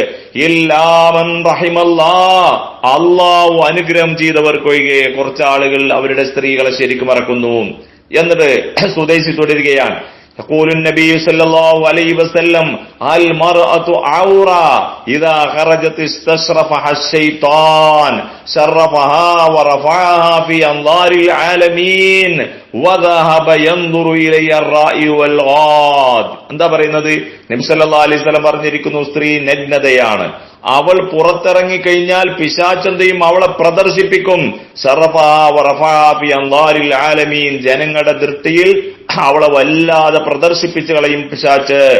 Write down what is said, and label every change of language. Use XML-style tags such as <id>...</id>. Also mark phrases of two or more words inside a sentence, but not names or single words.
<ar>إلا من رحم الله,</ar> <ml>അള്ളാഹു അനുഗ്രഹം ചെയ്തവർക്കൊഴികെ കുറച്ച് ആളുകൾ അവരുടെ സ്ത്രീകളെ ശരിക്കും മറക്കുന്നു. എന്നിട്ട് സുദൈസി തുടരുകയാണ്,</ml> <ar>يقول النبي صلى الله عليه وسلم المرأة عورة إذا خرجت استشرفها الشيطان شرفها ورفعها في أنظار العالمين وذهب ينظر إلي الرائي والغاد.</ar> <ml>എന്താ പറയുന്നത്? നബി</ml> <ar>صلى الله عليه وسلم</ar> <ml>പറഞ്ഞിരിക്കുന്നു, സ്ത്രീ നഗ്നതയാണ്. അവൾ പുറത്തിറങ്ങി കഴിഞ്ഞാൽ പിശാചന്തയും അവളെ പ്രദർശിപ്പിക്കും. ആലമീൻ, ജനങ്ങളുടെ ദൃഷ്ടിയിൽ അവളെ വല്ലാതെ പ്രദർശിപ്പിച്ചു കളയും പിശാച്ച്.</ml>